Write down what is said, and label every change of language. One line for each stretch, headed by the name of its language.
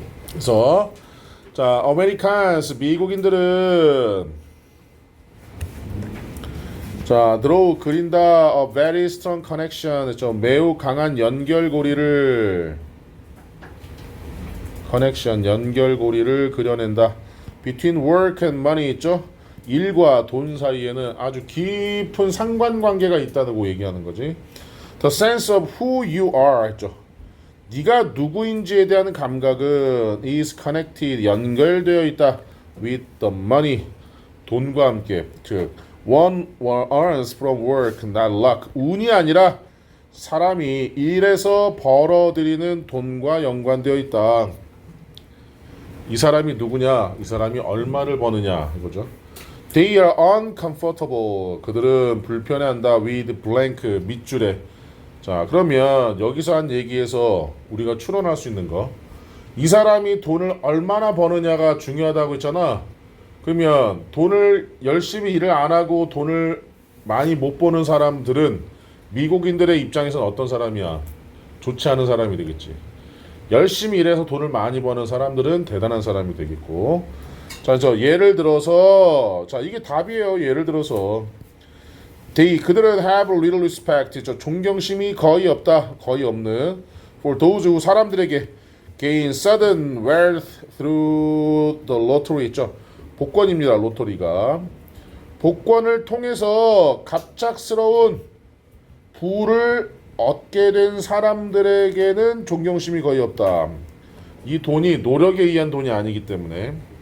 Korean: 그래서 자 아메리칸스 미국인들은 자 draw 그린다
English: a very strong connection
Korean: 했죠. 매우 강한 연결고리를 연결고리를 그려낸다.
English: between work and money
Korean: 있죠. 일과 돈 사이에는 아주 깊은 상관관계가 있다고 얘기하는 거지.
English: The sense of who you are
Korean: 했죠. 네가 누구인지에 대한 감각은
English: is connected
Korean: 연결되어 있다
English: with the money
Korean: 돈과 함께 즉
English: one earns from work not luck
Korean: 운이 아니라 사람이 일에서 벌어들이는 돈과 연관되어 있다. 이 사람이 누구냐? 이 사람이 얼마를 버느냐 이거죠.
English: They are uncomfortable
Korean: 그들은 불편해한다
English: with blank
Korean: 밑줄에. 자 그러면 여기서 한 얘기에서 우리가 추론할 수 있는 거 이 사람이 돈을 얼마나 버느냐가 중요하다고 했잖아. 그러면 돈을 열심히 일을 안 하고 돈을 많이 못 버는 사람들은 미국인들의 입장에서는 어떤 사람이야? 좋지 않은 사람이 되겠지. 열심히 일해서 돈을 많이 버는 사람들은 대단한 사람이 되겠고. 자, 예를 들어서 자 이게 답이에요. 예를 들어서 그들은
English: have little respect.
Korean: 존경심이 거의 없다. 거의 없는.
English: For those who
Korean: 사람들에게
English: gain sudden wealth through the lottery
Korean: 있죠. 복권입니다. 로터리가. 복권을 통해서 갑작스러운 부를 얻게 된 사람들에게는 존경심이 거의 없다. 이 돈이 노력에 의한 돈이 아니기 때문에.